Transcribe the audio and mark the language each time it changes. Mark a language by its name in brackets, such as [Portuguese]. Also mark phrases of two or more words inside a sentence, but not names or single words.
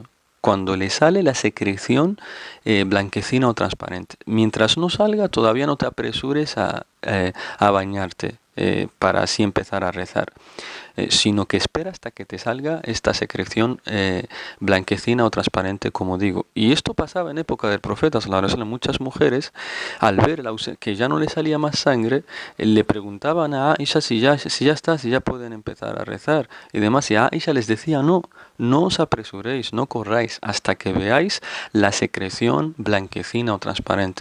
[Spanish] Cuando le sale la secreción blanquecina o transparente. Mientras no salga, todavía no te apresures a bañarte para así empezar a rezar. Sino que espera hasta que te salga esta secreción blanquecina o transparente, como digo. Y esto pasaba en época del profeta, [Arabic] صلى الله عليه وسلم. [Spanish] Muchas mujeres, al ver que ya no le salía más sangre, le preguntaban a Aisha si ya está, si ya pueden empezar a rezar y demás. Y a Aisha les decía, no os apresuréis, no corráis hasta que veáis la secreción blanquecina o transparente.